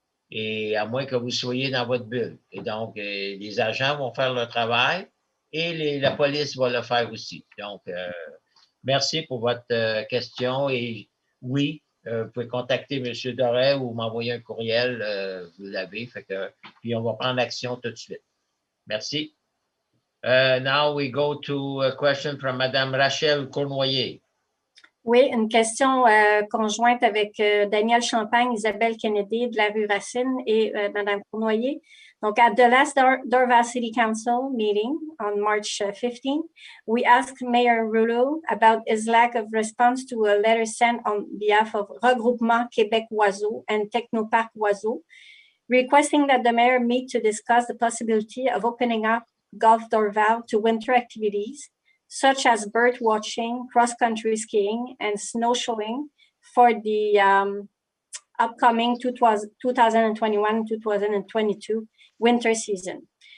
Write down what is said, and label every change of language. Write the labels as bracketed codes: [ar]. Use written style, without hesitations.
[fr] Et à moins que vous soyez dans votre bulle. Et donc, les agents vont faire leur travail et la police va le faire aussi. Donc, merci pour votre question. Et oui, vous pouvez contacter M. Doré ou m'envoyer un courriel. Vous l'avez. Puis on va prendre action tout de suite. Merci. [en] Now we go to a question from Mme Rachel Cournoyer. [fr] Oui, une question conjointe avec Daniel Champagne, Isabelle Kennedy de la rue Racine et Mme Cournoyer. [en] Donc, at the last Dorval City Council meeting on March 15, we asked Mayor Rouleau about his lack of response to a letter sent on behalf of Regroupement Québec Oiseau and Technoparc Oiseau, requesting that the mayor meet to discuss the possibility of opening up Golf Dorval to winter activities, such as bird watching, cross-country skiing, and snowshoeing for the upcoming 2021-2022 winter season.